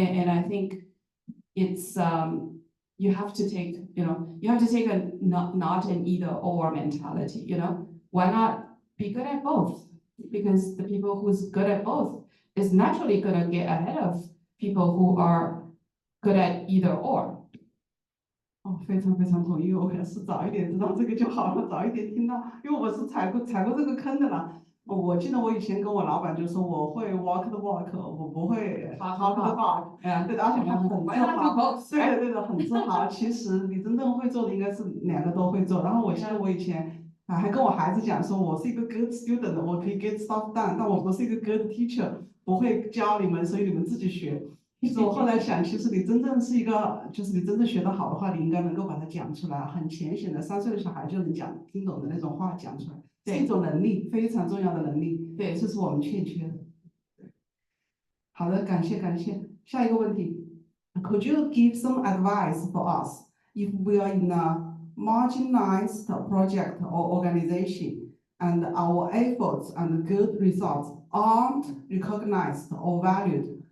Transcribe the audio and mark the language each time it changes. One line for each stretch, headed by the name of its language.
English: And I think it's, you have to take a not an either or mentality, Why not be good at both? Because the people who's good at both is naturally gonna get ahead of people who are good at either or.
Chinese: 非常非常同意，我也是早一点知道这个就好了，早一点听到，因为我是踩过这个坑的啦。我记得我以前跟我老板就说我会
English: walk the walk，
Chinese: 我不会
English: talk the talk，
Chinese: 对的，而且还很自豪，对的，很自豪。其实你真正会做的应该是2个都会做。然后我记得我以前啊，还跟我孩子讲说，我是一个
English: good student，
Chinese: 我可以
English: get stuff done，
Chinese: 但我不是一个
English: good teacher，
Chinese: 不会教你们，所以你们自己学。其实我后来想，其实你真正是一个，就是你真正学得好的话，你应该能够把它讲出来，很浅显的，3岁的小孩就能讲听懂的那种话讲出来，是一种能力，非常重要的能力。对，这是我们欠缺的。好的，感谢感谢。下一个问题，
English: Could you give some advice for us if we are in a marginalized project or organization and our efforts and good results aren't recognized or valued?